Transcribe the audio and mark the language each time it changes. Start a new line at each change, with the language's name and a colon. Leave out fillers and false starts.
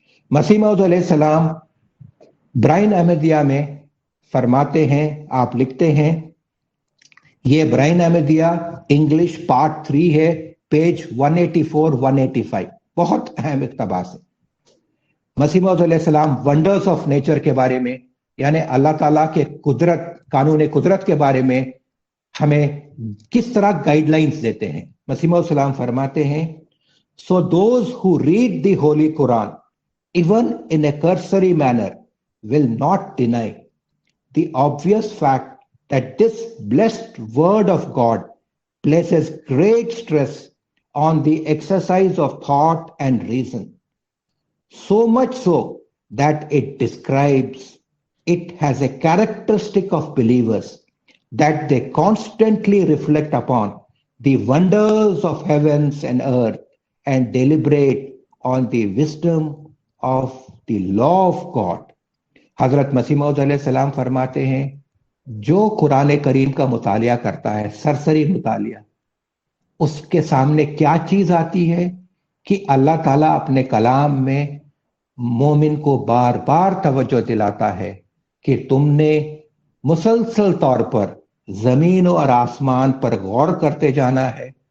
Urdu: مسیح موعود علیہ السلام برائن احمدیہ میں فرماتے ہیں، آپ لکھتے ہیں، یہ برائن احمدیہ انگلش پارٹ 3 ہے، پیج 184-185، بہت اہم اقتباس ہے. مسیح موعود علیہ السلام ونڈرز آف نیچر کے بارے میں یعنی اللہ تعالیٰ کے قدرت قانون قدرت کے بارے میں ہمیں کس طرح گائیڈ لائنز دیتے ہیں. مسیح موعود علیہ السلام فرماتے ہیں،
English: So those who read the Holy Quran even in a cursory manner will not deny the obvious fact that this blessed word of God places great stress on the exercise of thought and reason, so much so that it describes it has a characteristic of believers that they constantly reflect upon the wonders of heavens and earth and deliberate on the wisdom of the law of God.
Urdu: حضرت مسیح موعود علیہ السلام فرماتے ہیں، جو قرآن کریم کا مطالعہ کرتا ہے، سرسری مطالعہ، اس کے سامنے کیا چیز آتی ہے کہ اللہ تعالیٰ اپنے کلام میں مومن کو بار بار توجہ دلاتا ہے کہ تم نے مسلسل طور پر زمین اور آسمان پر غور کرتے جانا ہے.